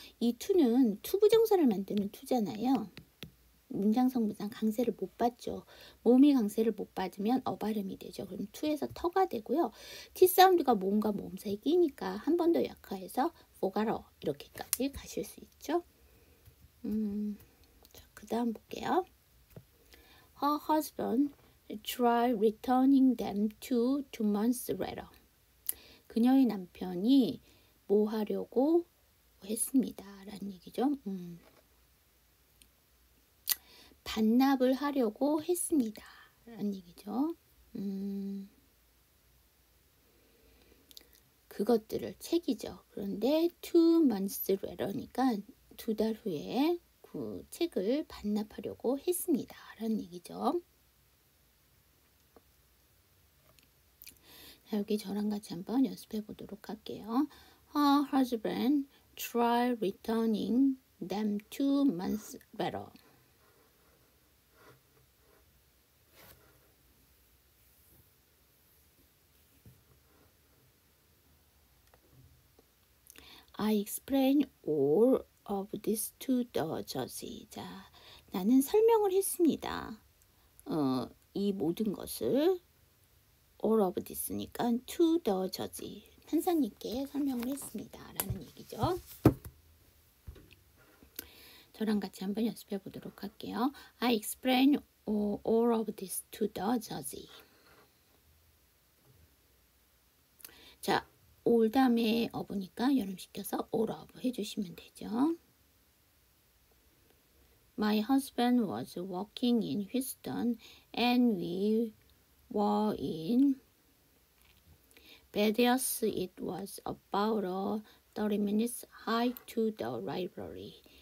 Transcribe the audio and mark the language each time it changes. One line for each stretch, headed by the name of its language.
Korean: 이 to는 투부정사를 만드는 to잖아요. 문장성분상 강세를 못 받죠. 모음이 강세를 못 받으면 어발음이 되죠. 그럼 to에서 터가 되고요. t 사운드가 모음과 모음 사이 끼니까 한 번 더 약화해서 forgot 이렇게까지 가실 수 있죠. 자, 그 다음 볼게요.
English: Her husband tried returning them 2 months later.
Korean: 그녀의 남편이 뭐 하려고 했습니다. 라는 얘기죠. 반납을 하려고 했습니다. 라는 얘기죠. 그것들을 책이죠. 그런데
English: 2 months later
Korean: 니까 2달 후에 그 책을 반납하려고 했습니다. 라는 얘기죠. 자, 여기 저랑 같이 한번 연습해 보도록 할게요.
English: Her husband tried returning them 2 months later. I explained all of this to the judge.
Korean: 자, 나는 설명을 했습니다. 이 모든 것을
English: all of this
Korean: 니까
English: to the judge.
Korean: 판사님께 설명을 했습니다. 라는 얘기죠. 저랑 같이 한번 연습해 보도록 할게요.
English: I explain all of this to the judge.
Korean: 자, all 다음에 of니까 연음시켜서 all of 해주시면 되죠.
English: My husband was working in Houston and we were in Vegas. It was about a 30 minutes hike to the library.